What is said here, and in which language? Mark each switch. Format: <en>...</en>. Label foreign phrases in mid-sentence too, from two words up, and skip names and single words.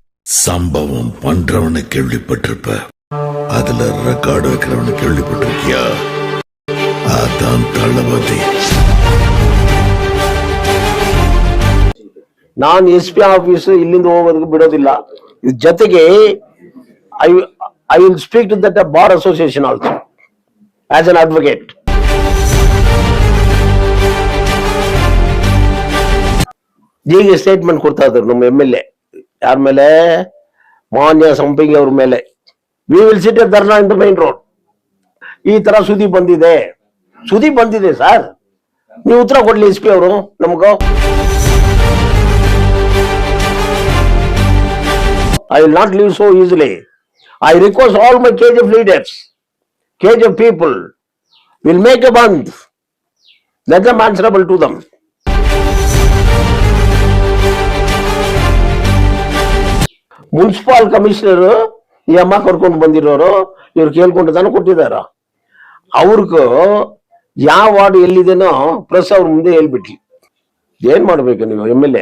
<ta>சம்பவம் பண்றவனை கேள்விப்பட்டிருப்ப, அதுல ரெக்கார்டு வைக்கிறவனை கேள்விப்பட்டிருக்கியா? அதான் தளபதி.</ta> <kn>ನಾನು SP ಆಫೀಸ್ ಇಲ್ಲಿಂದ ಹೋಗೋದಕ್ಕೆ ಬಿಡೋದಿಲ್ಲ. ಇದ್ರ ಜೊತೆಗೆ</kn> <en>I will speak to that bar association also as an advocate.</en> <kn>ಈಗ ಸ್ಟೇಟ್ಮೆಂಟ್ ಕೊಡ್ತಾ ಇದ್ರು ನಮ್ಮ MLA ಯಾರ ಮೇಲೆ, ಮಾನ್ಯ ಸಂಪಿಗೆ ಅವ್ರ ಮೇಲೆ.</kn> <en>We will sit at dharna in the main road.</en> <kn>ಈ ತರ ಸುದ್ದಿ ಬಂದಿದೆ ಸರ್, ನೀವು ಉತ್ತರ ಕೊಡ್ಲಿ SP ಅವರು ನಮಗೂ.</kn> <en>I will not leave so easily. I request all my KGF leaders, KGF people, will make a band. Let them answerable to them. municipal commissioner</en> <kn>ಈ ಅಮ್ಮ ಕರ್ಕೊಂಡು ಬಂದಿರೋರು ಇವ್ರು ಕೇಳ್ಕೊಂಡು ತಾನು ಕೊಟ್ಟಿದಾರ. ಅವ್ರಿಗೂ ಯಾವ ವಾರ್ಡ್ ಎಲ್ಲಿದೇನೋ ಪ್ರೆಸ್ ಅವ್ರ ಮುಂದೆ ಹೇಳ್ಬಿಟ್ಲಿ. ಏನ್ ಮಾಡ್ಬೇಕು ನೀವು MLA?</kn>